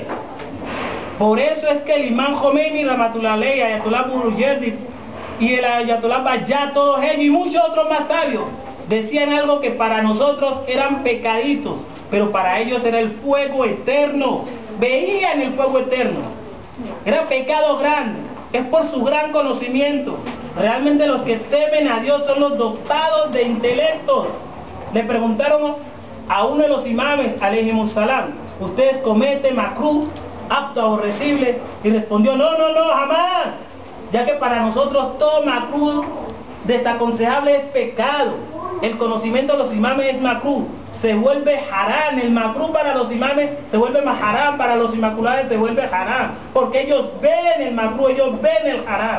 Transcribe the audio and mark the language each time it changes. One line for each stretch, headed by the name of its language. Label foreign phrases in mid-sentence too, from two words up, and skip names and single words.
Spanish: Por eso es que el imán Khomeini,
Arabic: رحمة الله عليه,
Spanish: Ayatollah Buruyerdi y el Ayatollah Bayat, todos ellos y muchos otros más sabios, decían algo que para nosotros eran pecaditos, pero para ellos era el fuego eterno. Veían el fuego eterno. Era pecado grande. Es por su gran conocimiento. Realmente los que temen a Dios son los dotados de intelectos. Le preguntaron a uno de los imames,
Arabic: عليهم السلام,
Spanish: ¿ustedes cometen makruh, apto, aborrecible? Y respondió, no, jamás. Ya que para nosotros todo makruh desaconsejable es pecado. El conocimiento de los imames es makruh, se vuelve haram. El makruh para los imames se vuelve más haram, para los inmaculados se vuelve haram, porque ellos ven el makruh, ellos ven el haram.